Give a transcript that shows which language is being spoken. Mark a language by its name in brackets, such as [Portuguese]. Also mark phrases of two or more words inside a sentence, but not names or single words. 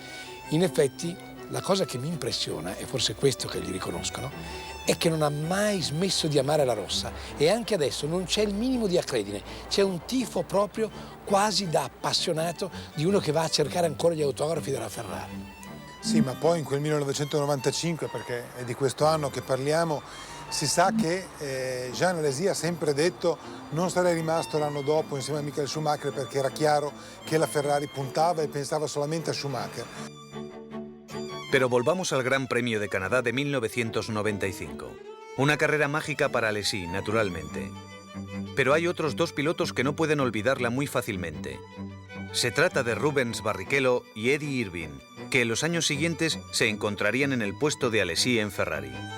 [Italian] In effetti la cosa che mi impressiona, e forse è questo che gli riconoscono, è che non ha mai smesso di amare la rossa e anche adesso non c'è il minimo di acredine, c'è un tifo proprio quasi da appassionato di uno che va a cercare ancora gli autografi della Ferrari. Sì, ma poi in quel 1995, perché è di questo anno che parliamo, si sa che Jean Alesi ha sempre detto non sarei rimasto l'anno dopo insieme a Michael Schumacher perché era chiaro che la Ferrari puntava e pensava solamente a Schumacher. [Spanish] Pero volvamos al Gran Premio de Canadá de 1995. Una carrera mágica para Alesi, naturalmente. Pero hay otros dos pilotos que no pueden olvidarla muy fácilmente. Se trata de Rubens Barrichello y Eddie Irvine, que en los años siguientes se encontrarían en el puesto de Alesi en Ferrari.